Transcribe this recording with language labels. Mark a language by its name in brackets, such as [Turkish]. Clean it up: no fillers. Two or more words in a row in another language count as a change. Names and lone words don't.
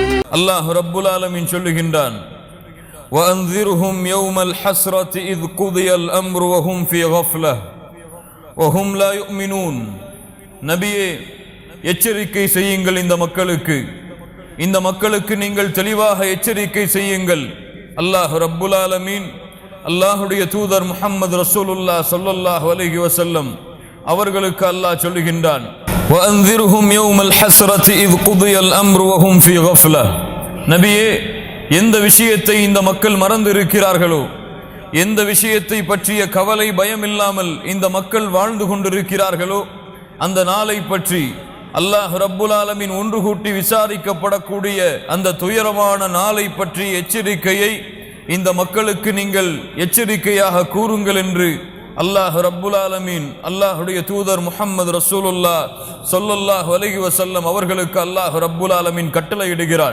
[Tamil] அல்லாஹ் [Arabic] رب العالمين [Tamil] சொல்லுகின்றான், [Arabic] وَأَنذِرْهُمْ يَوْمَ الْحَسْرَةِ إِذْ قُضِيَ الْأَمْرُ وَهُمْ فِي غَفْلَةٍ وَهُمْ لَا يُؤْمِنُونَ. [Tamil] நபியே, எச்சரிக்கை செய்யுங்கள் இந்த மக்களுக்கு நீங்கள் தெளிவாக எச்சரிக்கை செய்யுங்கள். அல்லாஹ் [Arabic] رب العالمين [Tamil] அல்லாஹுடைய தூதர் முஹம்மது [Arabic] رسول الله صلى الله عليه وسلم [Tamil] அவர்களுக்கு அல்லாஹ் சொல்லுகின்றான், [Arabic] وَأَنذِرْهُمْ يَوْمَ الْحَسْرَةِ إِذْ قُضِيَ الْأَمْرُ وَهُمْ فِي غَفْلَةٍ. [Tamil] நபியே, எந்த விஷயத்தை இந்த மக்கள் மறந்திருக்கிறார்களோ, எந்த விஷயத்தை பற்றிய கவலை பயம் இல்லாமல் இந்த மக்கள் வாழ்ந்து கொண்டிருக்கிறார்களோ, அந்த நாளை பற்றி அல்லாஹ் [Arabic] رب العالمين [Tamil] ஒன்று கூட்டி விசாரிக்கப்படக்கூடிய அந்த துயரமான நாளை பற்றி எச்சரிக்கையை இந்த மக்களுக்கு நீங்கள் எச்சரிக்கையாக கூறுங்கள் என்று அல்லாஹ் [Arabic] رب العالمين [Tamil] அல்லாஹுடைய தூதர் முஹம்மது [Arabic] رسول الله صلى الله عليه وسلم [Tamil] அவர்களுக்கு அல்லாஹ் [Arabic] رب العالمين [Tamil] கட்டளையிடுகிறான்.